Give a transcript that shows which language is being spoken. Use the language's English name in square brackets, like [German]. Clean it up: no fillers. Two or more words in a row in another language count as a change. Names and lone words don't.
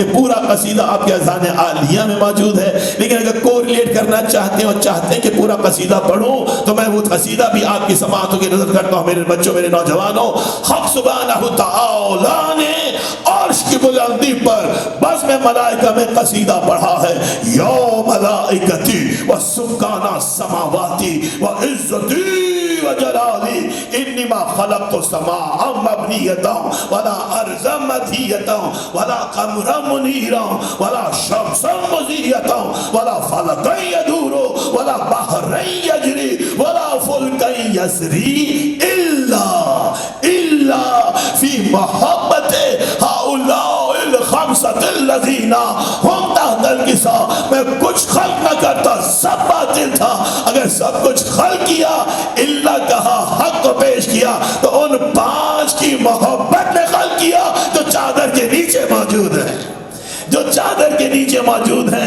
[Urdu] یہ پورا قصیدہ آپ کے اذان عالیہ میں موجود ہے، لیکن اگر کوریلیٹ کرنا چاہتے ہیں اور چاہتے ہیں کہ پورا قصیدہ پڑھوں تو میں وہ قصیدہ بھی آپ کی سماعتوں کی نظر کرتا ہوں۔ میرے بچوں، میرے نوجوانوں، حق سبحانہ تعالی نے عرش کی بلندی پر بس میں ملائکہ میں قصیدہ پڑھا ہے۔ [Arabic] یا ملائکتی و سکان السماواتی و عزتی و جلالی انما خلقت السماء مبنیتا ولا ارضا مدھیتا ولا قمرا منیرا ولا شمسا مضیتا ولا فلقا یدور ولا بحرا یجری ولا فلکا یسری الا فی محبت ہؤلاء الخمسۃ الذین ہم تحت الکساء۔ [Urdu] میں کچھ خلق نہ کرتا، سب باطل تھا۔ اگر سب کچھ خلق کیا، اللہ کہا، حق کو پیش کیا، تو ان پانچ کی محبت نے خلق کیا جو چادر کے نیچے موجود ہیں، جو چادر کے نیچے موجود ہیں۔